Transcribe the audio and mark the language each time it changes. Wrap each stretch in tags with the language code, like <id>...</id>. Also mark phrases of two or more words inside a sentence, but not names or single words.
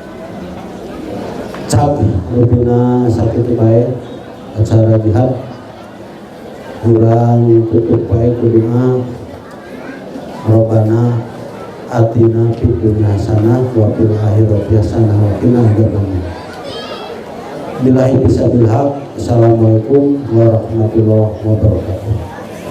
<su>Cak rupina sakitu bae acara jihad. Kurang tutup bae ku doa.</su> <ar>ربنا آتنا في الدنيا حسنة وفي الآخرة حسنة وقنا عذاب النار. بالله بسبيل الحق. السلام عليكم ورحمة الله وبركاته.</ar>